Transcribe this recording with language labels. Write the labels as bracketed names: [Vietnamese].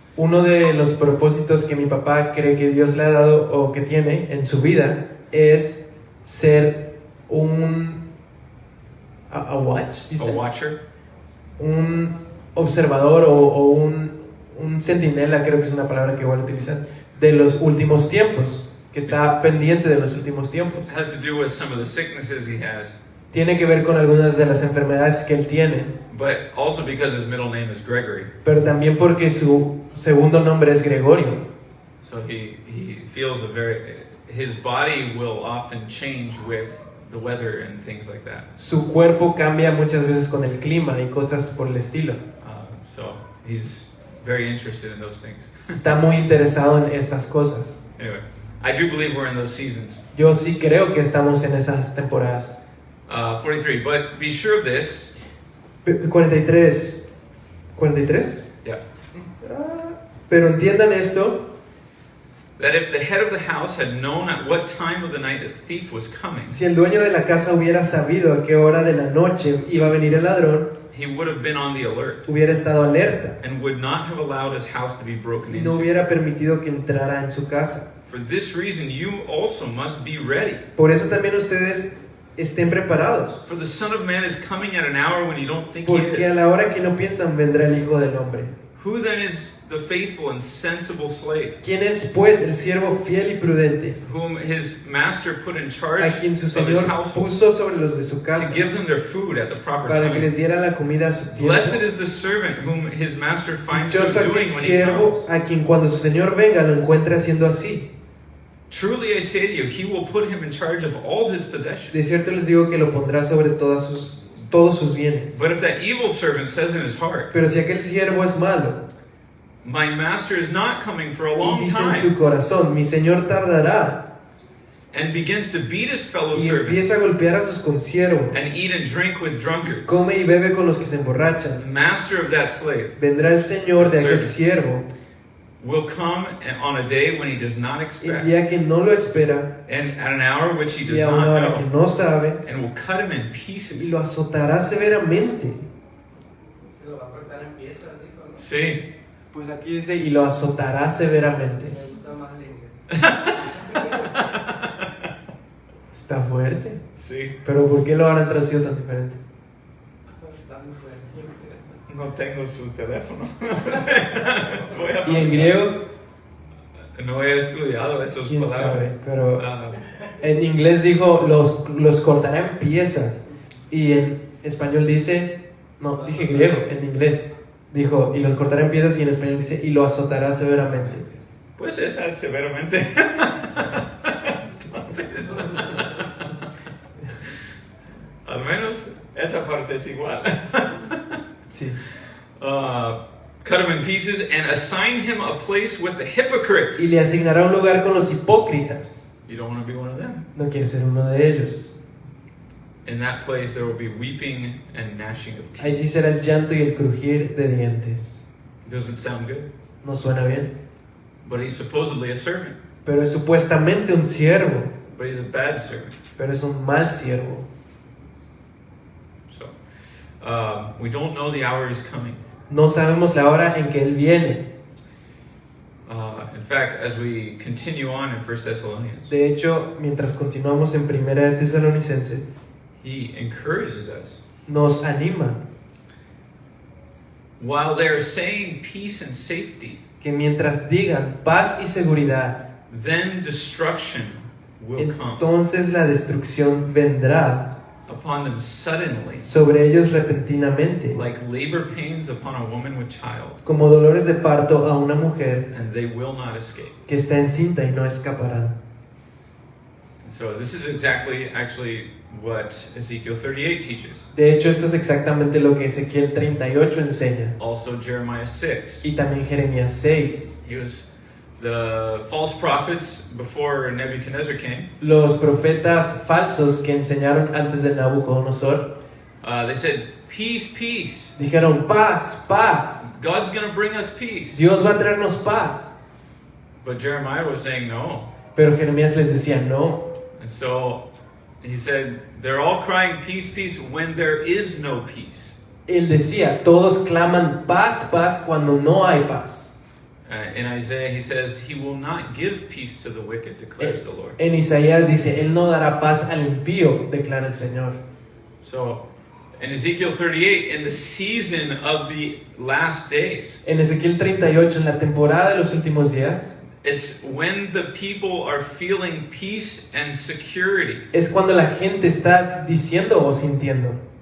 [Spanish] Uno de los propósitos que mi papá cree que Dios le ha dado o que tiene en su vida es ser un [English] a watch, A watcher? [Spanish] un observador o un centinela, creo que es una palabra que igual utilizan, de los últimos tiempos, que está pendiente de los últimos tiempos. [English] It has to do with some of the sicknesses he has, [Spanish] Tiene que ver con algunas de las enfermedades que él tiene, [English] but also because his middle name is Gregory. [Spanish] pero también porque su segundo nombre es Gregorio. [English] So he feels his body will often change with the weather and things like that. [Spanish] Su cuerpo cambia muchas veces con el clima y cosas por el estilo. [English] So he's very interested in those things. [Spanish] Está muy interesado en estas cosas. [English] Anyway, I do believe we're in those seasons. [Spanish] Yo sí creo que estamos en esas temporadas. [English] 43, but be sure of this. [Spanish] 43. ¿43? [English] Yeah. [Spanish] Pero entiendan esto, [English] That if the head of the house had known at what time of the night that the thief was coming, [Spanish] si el dueño de la casa hubiera sabido a qué hora de la noche iba a venir el ladrón, [English] he would have been on the alert [Spanish] hubiera estado alerta [English] and would not have allowed his house to be broken [Spanish] y no [English] into. [Spanish] hubiera permitido que entrara en su casa. [English] For this reason, you also must be ready. [Spanish] Por eso también ustedes estén preparados, [English] For the Son of Man is coming at an hour when you don't think he [Spanish] porque a [English] is. [Spanish] la hora que no piensan vendrá el Hijo del Hombre. [English] Who then is the faithful and sensible slave, [Spanish] ¿Quién es pues el siervo fiel y prudente, [English] whom his master put in charge [Spanish] a quien su [English] of his [Spanish] Señor [English] household, [Spanish] puso sobre los de su [English] to [Spanish] casa [English] give them their food at the proper [Spanish] para que [English] time? [Spanish] les diera la comida a su tiempo? [English] Blessed is the servant whom his master finds so [Spanish] Dichoso aquel [English] doing when he [Spanish] siervo [English] comes. [Spanish] a quien cuando su Señor venga lo encuentre haciendo así. [English] Truly I say to you, he will put him in charge of all his possessions. [Spanish] De cierto les digo que lo pondrá sobre todos sus bienes. [English] But if that evil servant says in his heart, [Spanish] Pero si aquel siervo es malo [English] my master is not coming for a [Spanish] y [English] long [Spanish] dice en [English] time, [Spanish] su corazón, mi Señor tardará, [English] and begins to beat his fellow [Spanish] y [English] servants [Spanish] empieza a golpear a sus consiervos, [English] and eat and drink with drunkards, [Spanish] come y bebe con los que se [English] the [Spanish] emborrachan, [English] master of that slave [Spanish] vendrá el Señor de aquel siervo [English] will come on a day when he does not [Spanish] el [English] expect, [Spanish] día que no lo espera [English] and at an hour which he [Spanish] y [English] does [Spanish] a una [English] not [Spanish] hora que [English] know, [Spanish] no sabe, [English] and will cut him in [Spanish] y [English] pieces. [Spanish] lo azotará severamente. Se lo va a cortar en piezas, dijo, ¿no? Sí. Pues aquí dice, Y lo azotará severamente. Me gusta más el inglés. Está fuerte. Sí. Pero ¿por qué lo habrán traducido tan diferente? Está muy fuerte. No tengo su teléfono. Y en griego, No he estudiado esas quién palabras. sabe, pero Ah, en inglés dijo los cortará en piezas y en español dice, no, dije griego, en inglés dijo y los cortará en piezas y en español dice y lo azotará severamente. pues esa es severamente. Entonces, al menos esa parte es igual. Sí. [English] Cut him in pieces and assign him a place with the hypocrites. [Spanish] Y le asignará un lugar con los hipócritas. [English] You don't want to be one of them. [Spanish] No quiere ser uno de ellos. [English] In that place there will be weeping and gnashing of teeth. [Spanish] Allí será el llanto y el crujir de dientes. [English] Does it sound good? [Spanish] ¿No suena bien? [English] But he's supposedly a servant. [Spanish] Pero es supuestamente un siervo, [English] But he's a bad servant. [Spanish] pero es un mal siervo. [English] So, we don't know the hour he's coming. [Spanish] No sabemos la hora en que él viene. [English] In fact, as we continue on in 1 Thessalonians, [Spanish] De hecho, mientras continuamos en Primera de Tesalonicenses, [English] he encourages us. [Spanish] nos anima [English] While they're saying peace and safety, [Spanish] que mientras digan paz y seguridad, [English] then destruction will come [Spanish] entonces la destrucción vendrá [English] upon them suddenly, [Spanish] sobre ellos repentinamente, [English] like labor pains upon a woman with child, [Spanish] como dolores de parto a una mujer [English] and they will not escape. [Spanish] que está encinta y no escaparán. [English] And so this is exactly actually what Ezekiel 38 teaches. [Spanish] De hecho, esto es exactamente lo que Ezequiel 38 enseña. [English] Also Jeremiah 6. [Spanish] Y también Jeremías 6. [English] He was the false prophets before Nebuchadnezzar came. [Spanish] Los profetas falsos que enseñaron antes de Nabucodonosor [English] They said, peace, peace. [Spanish] dijeron paz, paz. [English] God's going to bring us peace. [Spanish] Dios va a traernos paz. [English] But Jeremiah was saying no. [Spanish] Pero Jeremías les decía no. [English] And so he said, they're all crying peace, peace when there is no peace. [Spanish] Él decía, todos claman paz, paz cuando no hay paz. [English] In Isaiah, he says, he will not give peace to the wicked, declares the Lord. [Spanish] En Isaías dice, Él no dará paz al impío, declara el Señor. [English] So In Ezekiel 38, in the season of the last days, [Spanish] En Ezequiel 38, en la temporada de los últimos días, [English] it's when the people are feeling peace and security, [Spanish] es cuando la gente está diciendo o sintiendo